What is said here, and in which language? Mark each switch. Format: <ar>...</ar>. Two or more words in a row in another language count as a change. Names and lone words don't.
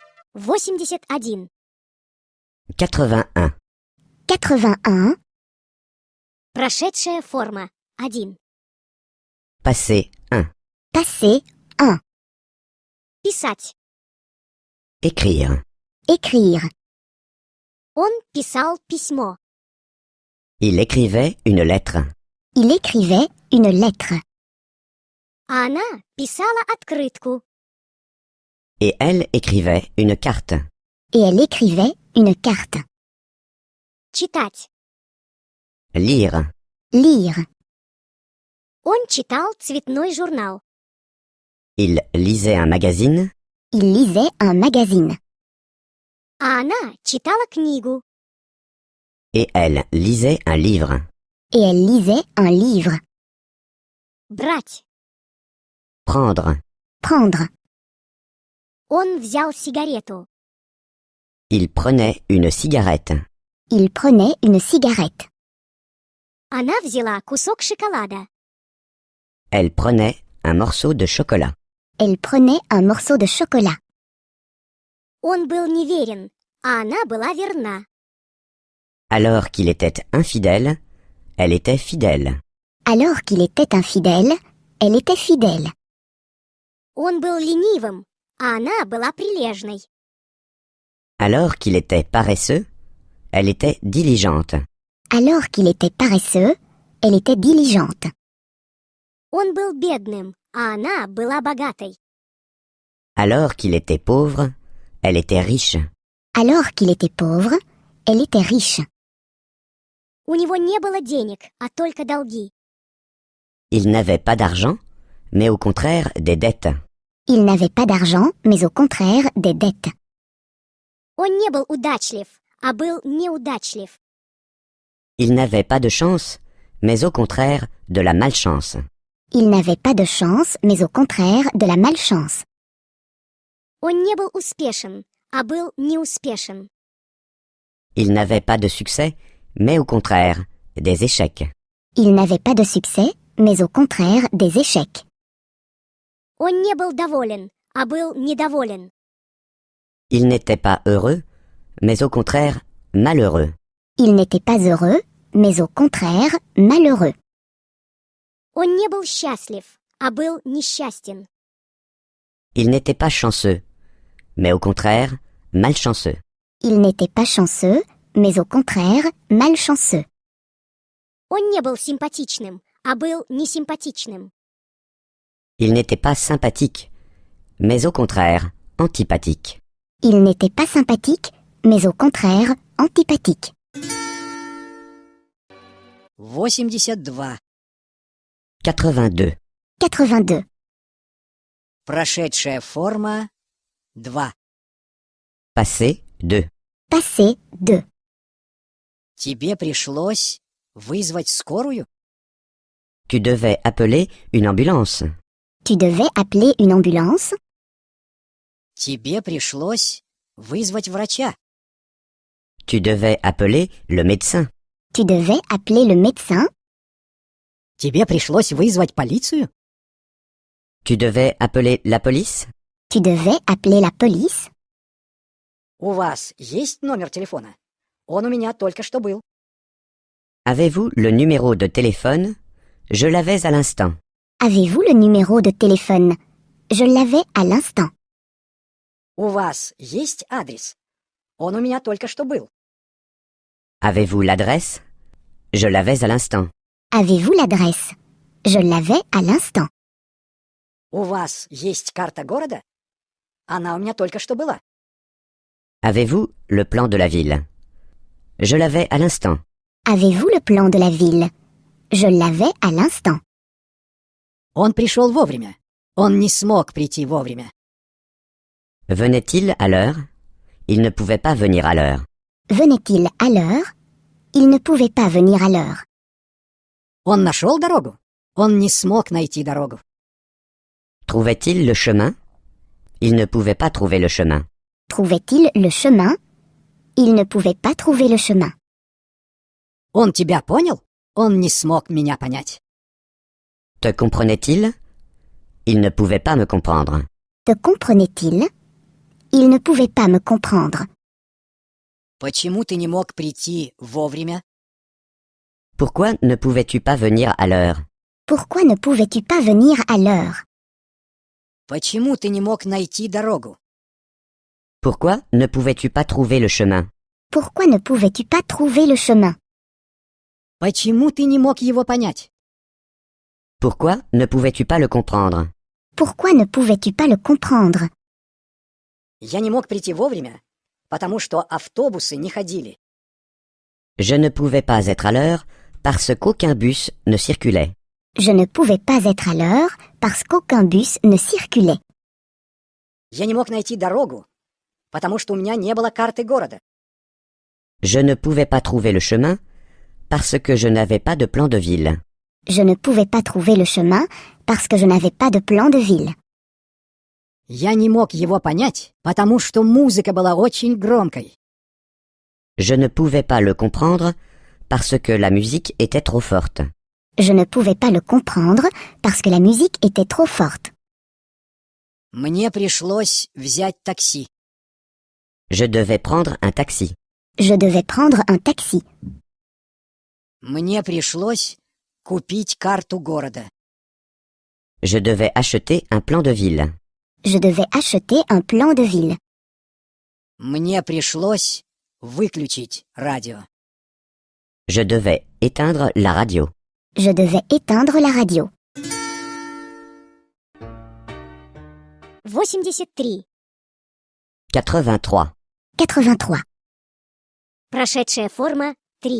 <ru>81. 81. 81. Прошедшая форма. 1.</ru> <fr>Passé 1. Passé 1.</fr> <ru>Писать.</ru> <fr>Écrire. Écrire.</fr> <ru>Он писал письмо.</ru> <fr>Il écrivait une lettre. Il écrivait une lettre.</fr> <ru>А она писала открытку.</ru> <fr>Et elle écrivait une carte. Et elle écrivait une carte.</fr> <ru>Читать.</ru> <fr>Lire. Lire.</fr> <ru>Он читал цветной журнал.</ru> <fr>Il lisait un magazine. Il lisait un magazine.</fr> <ru>А она читала книгу.</ru> <fr>Et elle lisait un livre. Et elle lisait un livre.</fr> <ru>Брать.</ru> <fr>Prendre. Prendre.</fr> <ru>Он взял сигарету.</ru> <fr>Il prenait une cigarette. Il prenait une cigarette.</fr> <ru>Она взяла кусок шоколада.</ru> <fr>Elle prenait un morceau de chocolat. Elle prenait un morceau de chocolat.</fr> <ru>Он был неверен, а она была верна.</ru> <fr>Alors qu'il était infidèle, elle était fidèle. Alors qu'il était infidèle, elle était fidèle.</fr> <ru>Он был ленивым, а она была прилежной.</ru> <fr>Alors qu'il était paresseux, elle était diligente. Alors qu'il était paresseux, elle était diligente.</fr> <ru>Он был бедным, а она была богатой.</ru> <fr>Alors qu'il était pauvre, elle était riche. Alors qu'il était pauvre, elle était riche.</fr> <ru>У него не было денег, а только долги.</ru> <fr>Il n'avait pas d'argent, mais au contraire des dettes. Il n'avait pas d'argent, mais au contraire des dettes.</fr> <ru>Он не был удачлив, а был неудачлив.</ru> <fr>Il n'avait pas de chance, mais au contraire de la malchance. Il n'avait pas de chance, mais au contraire de la malchance.</fr> <ru>Он не был успешен, а был неуспешен.</ru> <fr>Il n'avait pas de succès, mais au contraire des échecs. Il n'avait pas de succès, mais au contraire des échecs.</fr> <ru>Он не был доволен, а был недоволен.</ru> <fr>Il n'était pas heureux, mais au contraire malheureux. Il n'était pas heureux, mais au contraire malheureux.</fr> <ru>Он не был счастлив, а был несчастен.</ru> <fr>Il n'était pas chanceux, mais au contraire malchanceux. Il n'était pas chanceux, mais au contraire malchanceux.</fr> <ru>Он не был симпатичным, а был несимпатичным.</ru> <fr>Il n'était pas sympathique, mais au contraire antipathique. Il n'était pas sympathique, mais au contraire antipathique.</fr> <ru>82. 82. 82. Прошедшая форма 2.</ru> <fr>Passé 2. Passé 2.</fr> <ru>Тебе пришлось вызвать скорую?</ru> <fr>Tu devais appeler une ambulance. Tu devais appeler une ambulance.</fr> <ru>Тебе пришлось вызвать врача.</ru> <fr>Tu devais appeler le médecin. Tu devais appeler le médecin.</fr> <ru>Тебе пришлось вызвать полицию?</ru> <fr>Tu devais appeler la police. Tu devais appeler la police.</fr> <ru>У вас есть номер телефона? Он у меня только что был.</ru> <fr>Avez-vous le numéro de téléphone? Je l'avais à l'instant. Avez-vous le numéro de téléphone? Je l'avais à l'instant.</fr> <ru>У вас есть адрес? Он у меня только что был.</ru> <fr>Avez-vous l'adresse? Je l'avais à l'instant. Avez-vous l'adresse? Je l'avais à l'instant.</fr> <ru>У вас есть карта города? Она у меня только что была.</ru> <fr>Avez-vous le plan de la ville? Je l'avais à l'instant. Avez-vous le plan de la ville? Je l'avais à l'instant.</fr> <ru>Он пришел вовремя. Он не смог прийти вовремя.</ru> <fr>Venait-il à l'heure? Il ne pouvait pas venir à l'heure. Venait-il à l'heure? Il ne pouvait pas venir à l'heure.</fr> <ru>Он нашел дорогу? Он не смог найти дорогу.</ru> <fr>Trouvait-il le chemin? Il ne pouvait pas trouver le chemin. Trouvait-il le chemin? Il ne pouvait pas trouver le chemin.</fr> <ru>Он тебя понял? Он не смог меня понять.</ru> <fr>Te comprenait-il? Il ne pouvait pas me comprendre. Te comprenait-il? Il ne pouvait pas me comprendre.</fr> <ru>Почему ты не мог прийти вовремя?</ru> <fr>Pourquoi ne pouvais-tu pas venir à l'heure? Pourquoi ne pouvais-tu pas venir à l'heure?</fr> <ru>Почему ты не мог найти дорогу?</ru> <fr>Pourquoi ne pouvais-tu pas trouver le chemin? Pourquoi ne pouvais-tu pas trouver le chemin?</fr> <ru>Почему ты не мог его понять?</ru> <fr>Pourquoi ne pouvais-tu pas le comprendre? Pourquoi ne pouvais-tu pas le comprendre?</fr> <ru>Я не мог прийти вовремя, потому что автобусы не ходили.</ru> <fr>Je ne pouvais pas être à l'heure parce qu'aucun bus ne circulait. Je ne pouvais pas être à l'heure parce qu'aucun bus ne circulait.</fr> <ru>Я не мог найти дорогу, потому что у меня не было карты города.</ru> <fr>Je ne pouvais pas trouver le chemin parce que je n'avais pas de plan de ville. Je ne pouvais pas trouver le chemin parce que je n'avais pas de plan de ville.</fr> <ru>Я не мог его понять, потому что музыка была очень громкой.</ru> <fr>Je ne pouvais pas le comprendre parce que la musique était trop forte. Je ne pouvais pas le comprendre parce que la musique était trop forte.</fr> <ru>Мне пришлось взять такси.</ru> <fr>Je devais prendre un taxi. Je devais prendre un taxi.</fr> <ru>Мне пришлось купить карту города.</ru> <fr>Je devais acheter un plan de ville. Je devais acheter un plan de ville.</fr> <ru>Мне пришлось выключить радио.</ru> <fr>Je devais éteindre la radio. Je devais éteindre la radio.</fr> <ru>83. 83. 83. Прошедшая форма 3.</ru>